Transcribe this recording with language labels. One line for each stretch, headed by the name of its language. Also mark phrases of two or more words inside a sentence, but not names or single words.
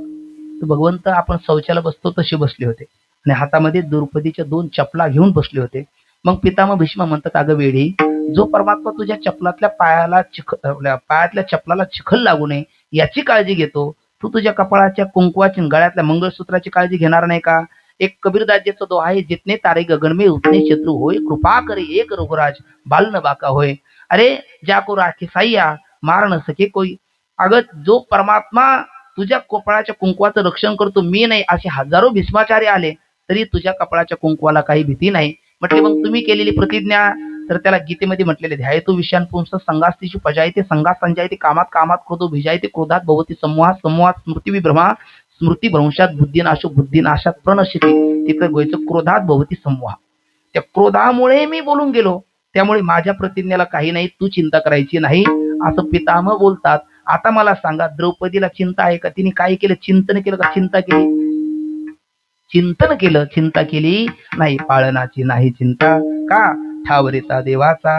Marathi: तर भगवंत आपण शौचाला बसतो तसे बसले होते, आणि हातामध्ये द्रौपदीच्या 2 चपला घेऊन बसले होते. मग पितामह भीष्म म्हणतात, अगं वेडी, जो परमात्मा तुझ्या चपलातल्या पायातल्या चपलाला चिखल लागू नये याची काळजी घेतो, तू तुझ्या कपाळाच्या कुंकवाची, गळ्यातल्या मंगळसूत्राची काळजी घेणार नाही का? एक कबीरदासजीचा दोहा आहे,
Hindi: जितने तारे गगन में उतने शत्रु होय, कृपा करे एक रघुराज बाल न बाका होय. अरे जाको राखे साईया, मार न सके कोई.
Marathi: अगं, जो परमात्मा तुझ्या कपाळाच्या कुंकवाचं रक्षण करतो, मी नाही, असे हजारो भीष्माचार्य आले तरी तुझ्या कपाळाच्या कुंकवाला काही भीती नाही. म्हटले, मग तुम्ही केलेली प्रतिज्ञा? तर त्याला गीतेमध्ये म्हटलेले,
Sanskrit: ध्यायतो विषयान पुंस संगास्तिषु पजायते संगात संजायते, कामात कामात क्रोधो भिजायते, क्रोधात भवती समूहात समूहात स्मृती विभ्रमा, स्मृती भ्रंशात बुद्धीनाशो बुद्धीनाशात प्रणश्यते.
Marathi: तिथं गोयचं
Sanskrit: क्रोधात भवती समूहा.
Marathi: त्या क्रोधामुळे मी बोलून गेलो, त्यामुळे माझ्या प्रतिज्ञेला काही नाही, तू चिंता करायची नाही, असं पितामह बोलतात. आता मला सांगा, द्रौपदीला चिंता आहे का? तिने काय केलं? चिंतन केलं का चिंता केली? चिंतन केलं, चिंता केली नाही. पाळनाची नाही चिंता, का ठावरेता देवाचा.